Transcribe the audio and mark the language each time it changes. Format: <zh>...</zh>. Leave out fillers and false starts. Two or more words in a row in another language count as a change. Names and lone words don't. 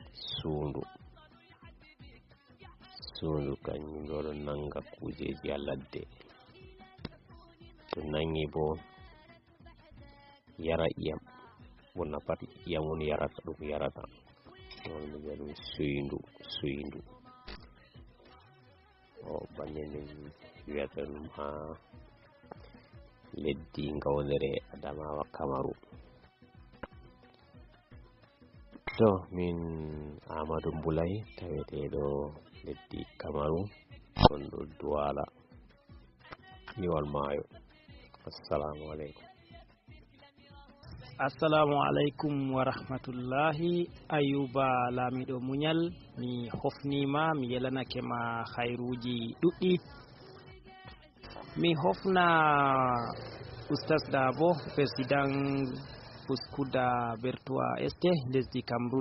<ff>suundu kañum ɗo ɗon nanga kujeji ha ladde to nangi bo yara iyam ɓurna pat iyam woni yarata ɗum yarata on mi wiya ɗum suyindu o banni min wiyata ɗum ha leddi gawdere Adamawa Cameroun. to min Amadou Boulay taweteɗo leddi Cameroun on ɗo Douala Liwal Mayo.</ff> <ar>السلام عليكم. السلام عليكم ورحمة الله.</ar> <ff>Ayuba Lamiɗo Muñal mi hofnima mi yelanake ma khairuji ɗuɗɗi. Mi hofna Oustaz Dabo président Buskuda Bertois Este lesdi Cameroun.</ff>